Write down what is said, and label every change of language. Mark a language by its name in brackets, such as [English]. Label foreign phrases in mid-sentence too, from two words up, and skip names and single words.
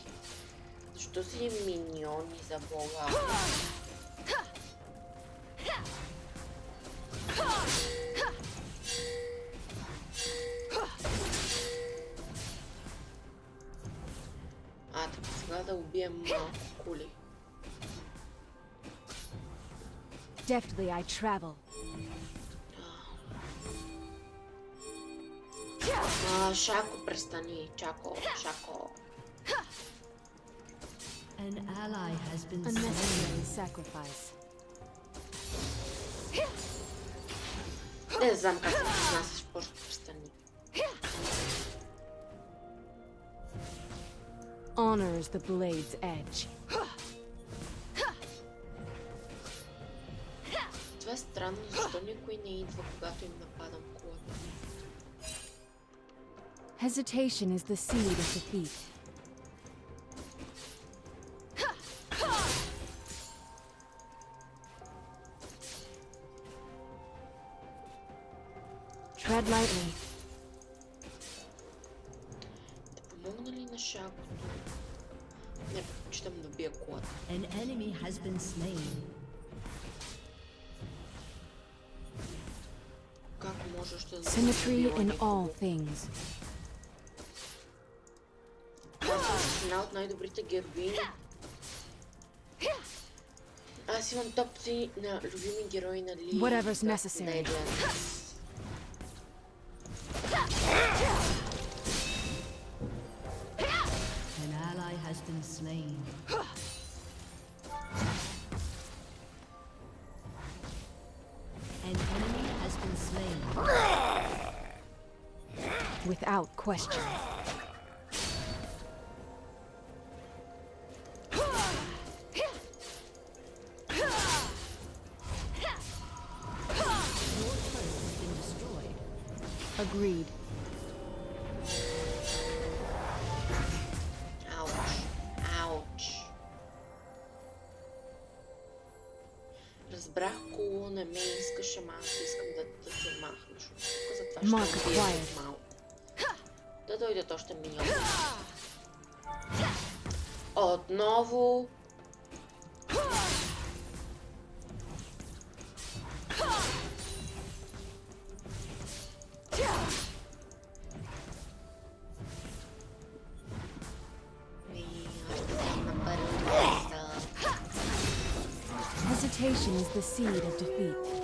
[Bulgarian] Защо си миньони за Бога? Така сега да убием малко кули. [English] Deftly I travel. [Bulgarian] Шако, престани. Чако, Шако. [English] An ally has been A slain. necessary sacrifice. [Bulgarian] Не знам как се произнасяш, просто престани. [English] Honor is the blade's edge. [Bulgarian] Това е странно, защо никой не идва, когато им нападам колата. [English] Hesitation is the seed of defeat. Tread lightly. [Bulgarian] Да помогна ли на Шакото? Не предпочитам да бия колата. [English] An enemy has been slain. [Bulgarian] Как можеш да... [English] Symmetry in all things. [Bulgarian] Аз съм една от най-добрите героини. Аз имам топ 3 на любими герои на League [English] Whatever's of necessary. Legends. An ally has been slain. An enemy has been slain. Without question. Your turret has been destroyed. Agreed. [Bulgarian] Ауч. Ауч. Разбрах, Куло не ме искаше малко. Искам да се махнеш от тук, затова [English] Mark [Bulgarian] ще убия [English] acquired. [Bulgarian] малко. Да дойдат още миньони. Отново. На първо място. [English] Hesitation is the seed of defeat.